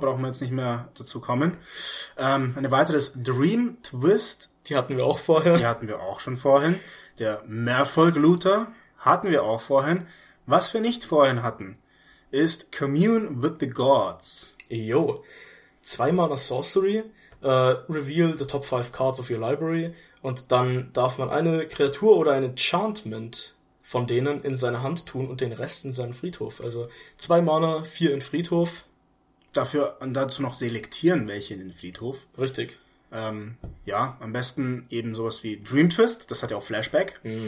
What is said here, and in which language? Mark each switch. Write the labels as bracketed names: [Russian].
[German] brauchen wir jetzt nicht mehr dazu kommen. Eine weiteres Dream Twist, Die hatten wir auch die vorher. hatten wir auch schon vorhin. Der Merfolk-Looter hatten wir auch vorhin. Was wir nicht vorhin hatten, ist Commune with the Gods. Yo. Zwei Mana Sorcery. [English] Reveal the top 5 cards of your library. [German] Und dann darf man eine Kreatur oder ein Enchantment von denen in seine Hand tun und den Rest in seinen Friedhof. Also zwei Mana, vier in Friedhof. Dafür und dazu noch selektieren, welche in den Friedhof. Richtig. Ja, am besten eben sowas wie Dream Twist, das hat ja auch Flashback.